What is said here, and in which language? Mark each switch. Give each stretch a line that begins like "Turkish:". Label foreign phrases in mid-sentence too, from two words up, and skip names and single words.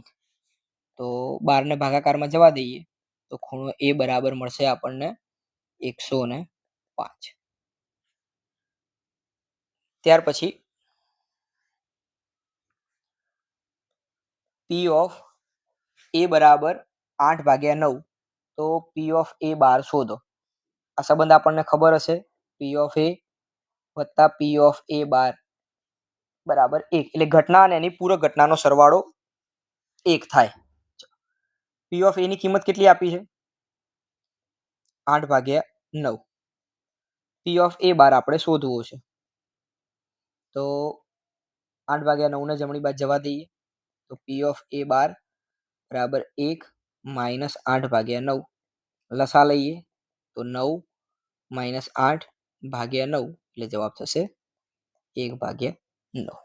Gujarati: તો 12 ને ભાગાકારમાં જવા દઈએ તો ખૂણો A બરાબર મળશે આપણને 105. ત્યાર પછી
English: P of A
Gujarati: બરાબર 8/9. તો
English: P of A
Gujarati: 12 શોધો. આ સંબંધ આપણને ખબર હશે.
English: P of A
Gujarati: વત્તા
English: P of A
Gujarati: 12 બરાબર 1. એટલે ઘટના અને એની પૂરક ઘટનાનો સરવાળો 1 થાય.
English: P of A
Gujarati: ની કિંમત કેટલી આપી છે? 8/9.
English: P of A
Gujarati: 12 આપણે શોધવો છે. તો 8/9 ને જમણી બાજુ જવા દઈએ તો
English: P of A
Gujarati: 12 બરાબર 1 માઇનસ 8/9. લસા લઈએ તો 9 માઇનસ 8/9 એટલે જવાબ થશે 1/9.